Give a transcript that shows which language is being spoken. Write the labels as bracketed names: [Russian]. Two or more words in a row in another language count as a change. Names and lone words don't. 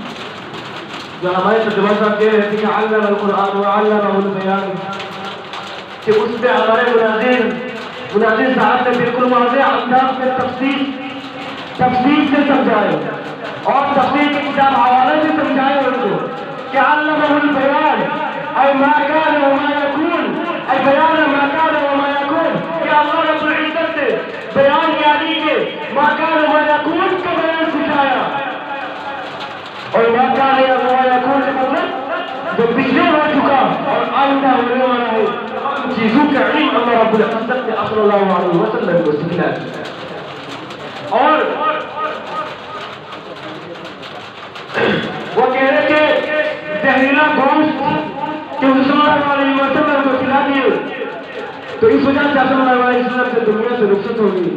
[Urdu] جو ہمارے ترجمان صاحب کہہ رہے تھے کہ [Arabic] علم القرآن وعلمہ البیان، [Urdu] کہ اس میں ہمارے مناظر صاحب نے بالکل واضح انداز میں تفصیل سے سمجھائے اور تفصیل کی کتاب حوالے سے سمجھائے ان کو کہ [Arabic] علمہ البیان اے ما کان و ما یکون، اے بیان ما کان و ما یکون، [Urdu] کہ اللہ رب العزت نے بیان یعنی کہ [Arabic] ما کان و ما یکون [Urdu] کا بیان سکھایا، اور [Arabic] ما کان و ما یکون [Urdu] کا مطلب جو پچھلے ہو چکا اور آئندہ ہونے والا ہے ان چیزوں کا علم اللہ رب العزت نے [Arabic] صلی اللہ علیہ وسلم [Urdu] کو سکھلایا۔ اور وہ کہہ رہے کہ زہریلا گوشت کہ [Arabic] صلی اللہ علیہ وسلم [Urdu] کو کھلا دیے تو اس وجہ سے [Arabic] صلی اللہ علیہ وسلم [Urdu] سے دنیا سے رخصت ہوگی۔